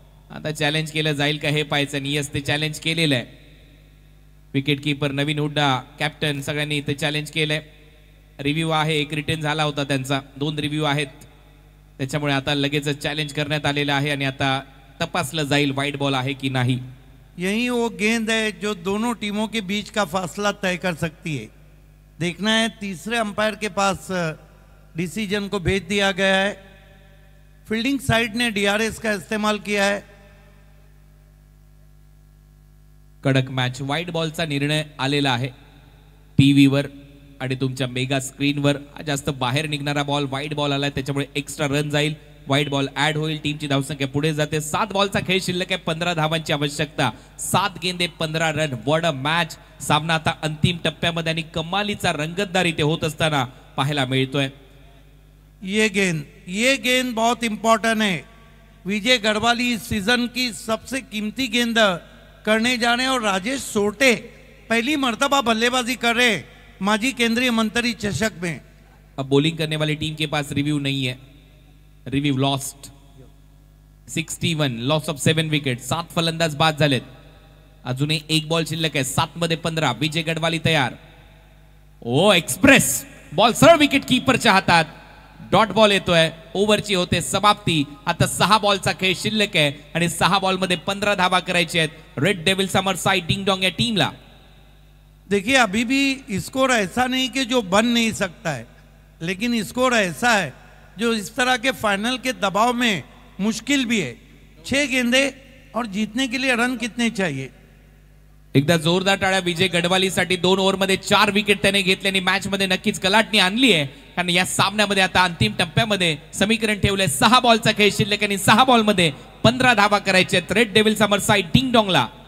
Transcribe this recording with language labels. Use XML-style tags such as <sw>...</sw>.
<mr>आता चॅलेंज केलं जाईल का हे पाहायचं. नियस ते चॅलेंज केलेलं आहे. विकेट कीपर नवीन हुड्डा, कॅप्टन सगळ्यांनी इथे चॅलेंज केलंय. रिव्ह्यू आहे, एक रिटर्न झाला होता त्यांचा, 2 रिव्ह्यू आहेत, त्याच्यामुळे आता लगेच चॅलेंज करण्यात आलेला आहे आणि आता तपासलं जाईल वाइड बॉल आहे की नाही.</mr> <hi>यही वो गेंद है जो दोनों टीमों के बीच का फासला तय कर सकती है. देखना है, तीसरे अंपायर के पास डिसीजन को भेज दिया गया है. फील्डिंग साइड ने डीआरएस का इस्तेमाल किया है.</hi> <mr>कडक मॅच. वाईड बॉलचा निर्णय आलेला आहे टीव्हीवर आणि तुमच्या मेगा स्क्रीनवर. जास्त बाहेर निघणारा बॉल वाईड बॉल आलाय, त्याच्यामुळे एक्स्ट्रा रन जाईल. वाईड बॉल ऍड होईल, टीमची धावसंख्या पुढे जाते. 7 बॉलचा खेळ शिल्लक आहे, 15 धावांची आवश्यकता.</mr> <hi>7 गेंदे 15 रन.</hi> <en>What a match.</en> <mr>सामना आता अंतिम टप्प्यामध्ये आणि कमालीचा रंगतदार इथे होत असताना पाहायला मिळतोय.</mr> <hi>ये गेंद बहुत इंपॉर्टेंट है. विजय गढ़वाली इस सीजन की सबसे कीमती गेंद करने जा रहे हैं और राजेश सोरटे पहली मर्तबा बल्लेबाजी कर रहे हैं माजी केंद्रीय मंत्री चषक में. अब बॉलिंग करने वाली टीम के पास रिव्यू नहीं है.</hi> <en>Review lost. 61 loss of 7 wicket.</en> <mr>7 फलंदाज बाद झालेत. अजूनही 1 बॉल शिल्लक आहे. 7 मध्ये 15. विजय गडवाली तयार. ओ एक्सप्रेस बॉल सरळ विकेट कीपरच्या हातात. डॉट बॉल येतोय. ओव्हरची होते समाप्ती. आता 6 बॉलचा खेळ शिल्लक आहे आणि 6 बॉल मध्ये 15 धावा करायचे आहेत रेड डेविल समर साइड डिंग डोंग या टीमला.</mr> <hi>देखिए अभी भी स्कोर ऐसा नहीं कि जो बन नहीं सकता है, लेकिन स्कोर ऐसा है जो इस तरह के फाइनल के दबाव में मुश्किल भी है. 6 गेंदे और जीतने के लिए रन कितने चाहिए.</hi> <mr>एकदा जोरदार टाळ्या विजय गडवालीसाठी. 2 ओव्हरमध्ये 4 विकेट त्याने घेतले आणि मॅच मध्ये नक्कीच कलाटणी आणली आहे, कारण या सामन्यामध्ये आता अंतिम टप्प्यामध्ये समीकरण ठेवलंय. 6 बॉलचा खेळ शिल्लक आणि 6 बॉल मध्ये 15 धावा करायचे आहेत रेड डेविल समर साइड डिंग डोंगला.</mr>